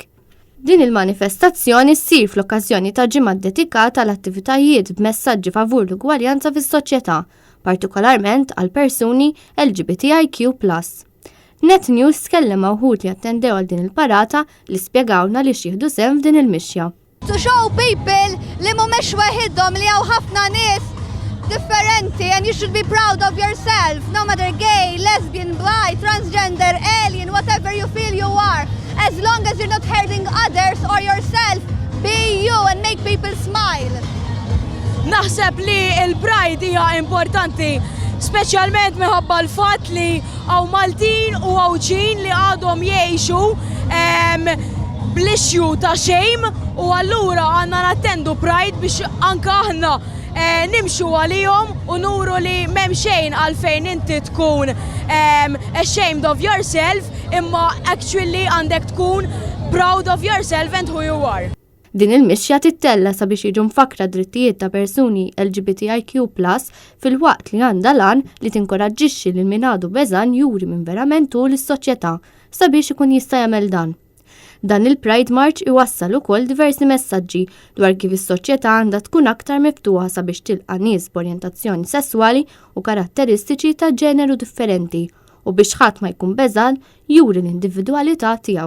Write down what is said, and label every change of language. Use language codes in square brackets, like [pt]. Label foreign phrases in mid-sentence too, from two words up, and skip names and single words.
[mt] Din il-manifestazzjoni ssir fl-okkażjoni ta' ġimgħa dedikata għal attivitajiet b'messaġġi favur l-ugwaljanza fis-soċjetà, partikolarment għal persuni LGBTIQ+. Net News tkellem wħud li attendew għal din il-parata li spjegawna li xieħdu sehem f'din il-mixja. [en] To show people [mt] li mhumiex waħidhom li hawn ħafna nies differenti [en] and you should be proud of yourself, no matter gay, lesbian, bi, transgender, alien, whatever you feel you are. As long as you're not hurting others or yourself, be you and make people smile. [mt] Naħseb li il-Pride hija importanti, speċjalment minħabba l-fatt li hawn Maltin u Ċin li għadhom jgħixu bl-issue ta' shame u allura għandna nattendu Pride biex anke aħna nimxu għalihom u nuru li m'hemm xejn għalfejn inti tkun [en] ashamed of yourself [mt] imma actually għandek tkun [en] proud of yourself and who you are. [mt] Din il-mixja tittella sabiex jiġu mfakra drittijiet ta' persuni LGBTIQ+ fil-waqt li għandha lan li tinkoraġġixxi lil min għadu beżan juri minn verament tul is-soċjetà sabiex ikun jista' jagħmel dan. Dan il-Pride March iwassal ukoll diversi messaġġi dwar kif is-soċjetà għandha tkun aktar miftuħa sabiex tilqa' nies b'orjentazzjoni sesswali u karatteristiċi ta' ġeneru differenti u biex ħadd ma jkun beżan juri l-individwalità tiegħu.